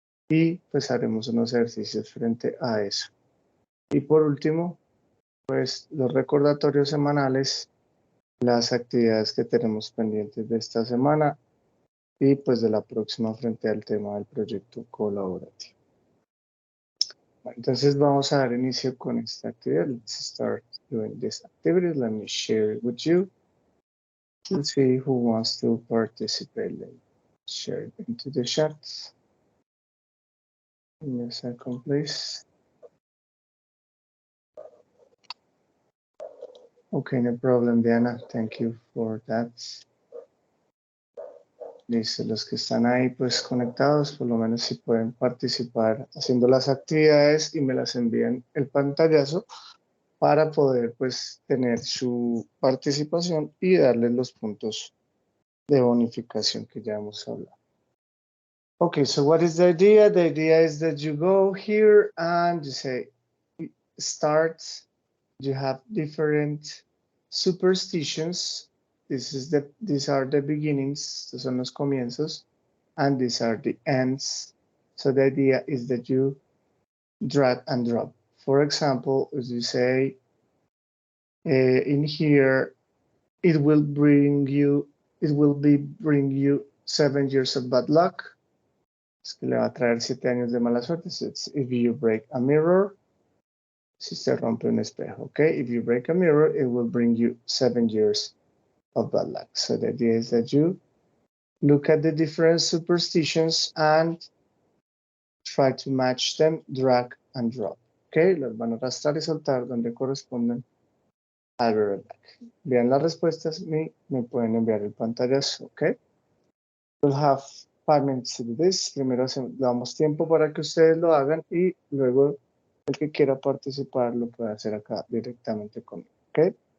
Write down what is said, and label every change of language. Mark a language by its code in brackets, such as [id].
[es] Y pues haremos unos ejercicios frente a eso. Y por último, pues los recordatorios semanales, las actividades que tenemos pendientes de esta semana y pues de la próxima frente al tema del proyecto colaborativo. Entonces vamos a dar inicio con esta actividad. [en] Let's start doing this activity. Let me share it with you. Let's see who wants to participate. Let's share it into the chat. Give me a second, please. Okay, no problem, Diana. Thank you for that. [es] Listo, los que están ahí pues conectados, por lo menos si pueden participar haciendo las actividades y me las envían el pantallazo para poder pues tener su participación y darles los puntos de bonificación que ya hemos hablado. [en] Okay, so what is the idea? The idea is that you go here and you say, start, you have different superstitions. These are the beginnings, estos son los comienzos, and these are the ends. So the idea is that you drag and drop. For example, as you say, in here, it will bring you 7 years of bad luck. [es] Es que le va a traer 7 años de mala suerte. [en] So it's if you break a mirror, si se rompe un espejo, okay? If you break a mirror, it will bring you 7 years of bad luck. So the idea is that you look at the different superstitions and try to match them, drag and drop, okay? [es] Las van a arrastrar y soltar donde corresponden al verb back. Vean las respuestas y me pueden enviar el pantallazo, okay? [en] We'll have 5 minutes to do this. [es] Primero damos tiempo para que ustedes lo hagan y luego el que quiera participar lo puede hacer acá directamente conmigo, ¿ok?